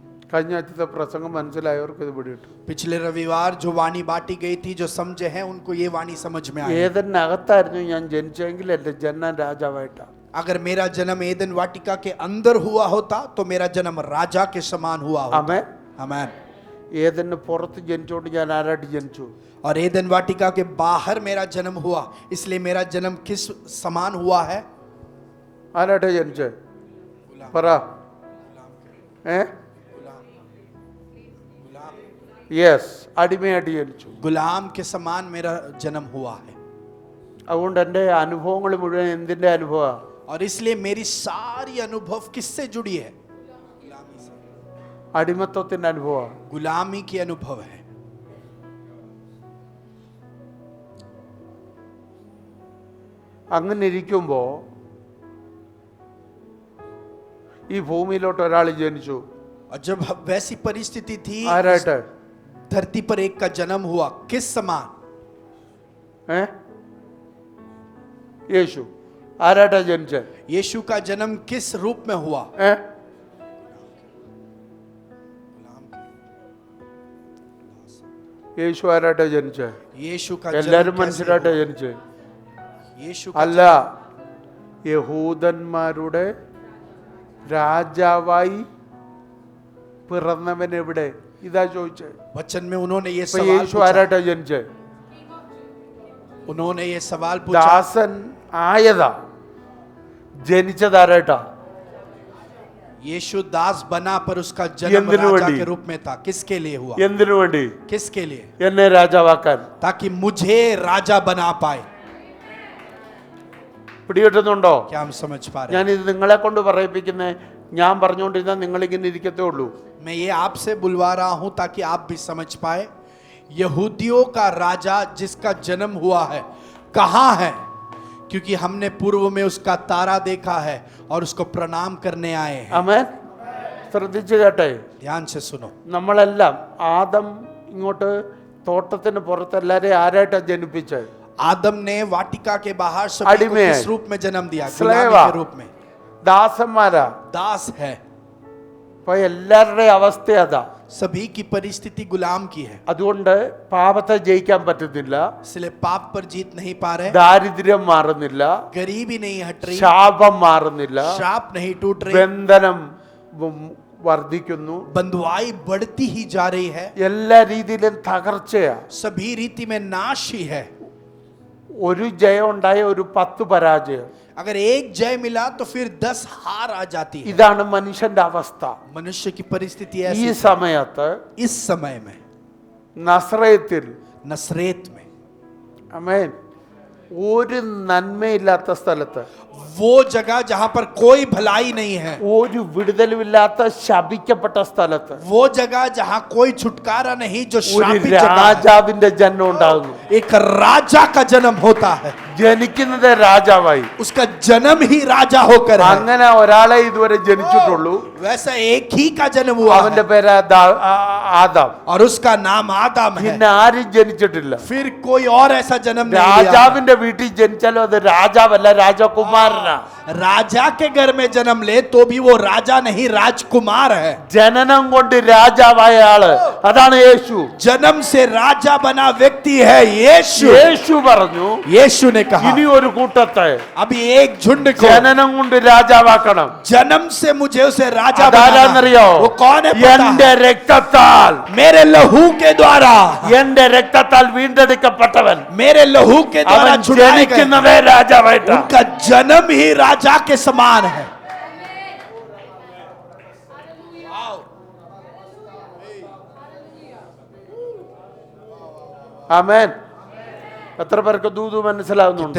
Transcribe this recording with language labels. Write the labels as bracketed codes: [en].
[ml] കഴിഞ്ഞ ആഴ്ചത്തെ പ്രസംഗം മനസ്സിലായവർക്ക് ഇത് പിടിയിട്ടു. [hi] पिछले रविवार जो वाणी बांटी गई थी, जो समझे हैं उनको ये वाणी समझ में आई. [ml] ഏതിനകത്തായിരുന്നു ഞാൻ ജനിച്ചെങ്കിൽ എന്റെ ജന്മം രാജാവായിട്ടാ. [hi] अगर मेरा जन्म एदन वाटिका के अंदर हुआ होता तो मेरा जन्म राजा के समान हुआ होता. [ml] ആമേൻ. [hi] आमीन. [ml] ഏതിന് പുറത്ത് ജനിച്ചോണ്ട് ഞാൻ ആരായിട്ട് ജനിച്ചു? [hi] और एदन वाटिका के बाहर मेरा जन्म हुआ, इसलिए मेरा जन्म किस समान हुआ है? [ml] ആരായിട്ടാ ജനിച്ചേ? പറ. യെസ്, അടിമയായിട്ട് ജനിച്ചു. [hi] गुलाम के समान मेरा जन्म हुआ है. [ml] അതുകൊണ്ട് എൻ്റെ അനുഭവങ്ങൾ മുഴുവൻ എന്തിൻ്റെ അനുഭവമാണ്? [hi] और इसलिए मेरी सारी अनुभव किससे जुड़ी है? [ml] അടിമത്വത്തിൻ്റെ അനുഭവമാണ്. [hi] गुलामी की अनुभव है. [ml] അങ്ങനെ ഇരിക്കുമ്പോൾ ഈ ഭൂമിയിലോട്ട് ഒരാൾ ജനിച്ചു. [hi] और जब वैसी परिस्थिति थी, [ml] ആരായിട്ട്? [hi] धरती पर एक का जन्म हुआ, किस समान? [ml] യേശു ആരായിട്ടാ ജനിച്ചേ? [hi] यीशु का जन्म किस रूप में हुआ? [ml] യേശു ആരായിട്ടാ ജനിച്ചേ? [hi] यीशु का [ml] എല്ലാരും [hi] जन्म कैसे [ml] മനുഷ്യരായിട്ടാ [hi] हुआ? [ml] ജനിച്ചേ? [hi] यीशु [ml] അല്ല, യഹൂദന്മാരുടെ രാജാവായി പിറന്നവൻ എവിടെ? ഇതാ ചോദിച്ചേ. [hi] वचन में उन्होंने ये [ml] ഇപ്പൊ [hi] सवाल [ml] യേശു [hi] पूछा. [ml] ആരായിട്ടാ ജനിച്ചേ? [hi] उन्होंने ये सवाल पूछा. [ml] ദാസൻ ആയതാ, ജനിച്ചതാരായിട്ടാ? [hi] यीशु दास बना पर उसका जन्म [ml] എന്തിനു [hi] राजा [ml] വേണ്ടി? [hi] के रूप में था. किसके लिए हुआ? [ml] എന്തിനു വേണ്ടി? [hi] किसके लिए? [ml] എന്നെ രാജാവാക്കാൻ. [hi] ताकि मुझे राजा बना पाए. [ml] പിടികിട്ടുന്നുണ്ടോ? [hi] क्या हम समझ पा रहे हैं? [ml] ഞാനിത് നിങ്ങളെ കൊണ്ട് പറയിപ്പിക്കുന്നേ, ഞാൻ പറഞ്ഞുകൊണ്ടിരുന്നാൽ നിങ്ങളിങ്ങനെ ഇരിക്കത്തേ ഉള്ളൂ. [hi] मैं ये आपसे बुलवा रहा हूं ताकि आप भी समझ पाए. यहूदियों का राजा जिसका जन्म हुआ है कहां है? क्योंकि हमने पूर्व में उसका तारा देखा है और उसको प्रणाम करने आए हैं. [ml] ആമേൻ. ശ്രദ്ധിച്ചു കേട്ടെ. [hi] ध्यान से सुनो. [ml] നമ്മളെല്ലാം ആദം ഇങ്ങോട്ട് തോട്ടത്തിന് പുറത്ത് എല്ലാരെയും ആരായിട്ടാ ജനിപ്പിച്ചത്? [hi] आदम ने वाटिका के बाहर सभी को [ml] अडिमे [hi] किस रूप में जन्म दिया? [en] Slavery. [hi] गुलामी के रूप में. [ml] ദാസന്മാരാ. [hi] दास है. [ml] അപ്പൊ എല്ലാവരുടെ അവസ്ഥ അതാ. [hi] सभी की परिस्थिति गुलाम की है, [ml] അതുകൊണ്ട് പാപത്തെ ജയിക്കാൻ പറ്റുന്നില്ല, [hi] इसलिए पाप पर जीत नहीं पा रहे, [ml] ദാരിദ്ര്യം മാറുന്നില്ല, [hi] गरीबी नहीं हट रही, [ml] ശാപം മാറുന്നില്ല, [hi] श्राप नहीं टूट रही, [ml] ബന്ധനം വർദ്ധിക്കുന്നു, [hi] बंधुआई बढ़ती ही जा रही है, [ml] എല്ലാ രീതിയിലും തകർച്ചയാ. [hi] सभी रीति में नाश ही है. [ml] ഒരു ജയം ഉണ്ടായ ഒരു 10 പരാജയം. [hi] अगर एक जय मिला तो फिर 10 हार आ जाती है. [ml] ഇതാണ് മനുഷ്യന്റെ അവസ്ഥ. [hi] मनुष्य की परिस्थिति [ml] ഈ [hi] ऐसी [ml] സമയത്ത് [hi] इस समय में [ml] നസ്രയത്തിൽ, [hi] नसरेत में, [ml] ആമേൻ, ഒരു നന്മയില്ലാത്ത സ്ഥലത്ത്, [hi] वो जगह जहां पर कोई भलाई नहीं है, [ml] ഒരു വിടുതലുമില്ലാത്ത ശപിക്കപ്പെട്ട സ്ഥലത്ത് [hi] वो जगह जहां कोई छुटकारा नहीं, जो [ml] ഒരു [hi] श्रापित जगह है. [ml] രാജാവിന്റെ ജന്മം ഉണ്ടാകുന്നു. [hi] एक राजा का जन्म होता है, [ml] ജനിക്കുന്നത് രാജാവായി. [hi] उसका जन्म ही राजा होकर है. [ml] അങ്ങനെ ഒരാളെ ഇതുവരെ ജനിച്ചിട്ടുള്ളൂ. [hi] वैसा एक ही का जन्म हुआ [ml] അവന്റെ [hi] है [ml] പേര് ആദാം. [hi] और उसका नाम आदम है. [ml] പിന്നെ ആരും ജനിച്ചിട്ടില്ല. [hi] फिर कोई और ऐसा जन्म नहीं लिया. [ml] രാജാവിന്റെ വീട്ടിൽ ജനിച്ചാലും അത് രാജാവല്ല, രാജകുമാരനാ. [hi] राजा के घर में जन्म ले तो भी वो राजा नहीं, राजकुमार है. [ml] ജനനം കൊണ്ട് രാജാവായ ആള് അതാണ് യേശു. [hi] जन्म से राजा बना व्यक्ति है यीशु. [ml] യേശു പറഞ്ഞു, [hi] यीशु ने कहा [ml] ഇനി ഒരു കൂട്ടത്തെ [hi] अभी एक झुंड को [ml] ജനനം കൊണ്ട് രാജാവാക്കണം. [hi] जन्म से मुझे उसे राजा बनाना. [ml] അതാരാന്നറിയോ? [hi] वो कौन है पता [ml] എന്റെ [hi] है? [ml] രക്തത്താൽ, [hi] मेरे लहू के द्वारा, [ml] എന്റെ രക്തത്താൽ വീണ്ടെടുക്കപ്പെട്ടവൻ [hi] मेरे लहू के द्वारा [ml] അവൻ [hi] छुड़ाए गए. [ml] ജനിക്കുന്നതേ രാജാവായിട്ടാ. [hi] उनका जन्म ही राजा के समान है. [ml] ആമേൻ. എത്ര പേർക്ക് ദൂത് മനസ്സിലാവുന്നുണ്ട്?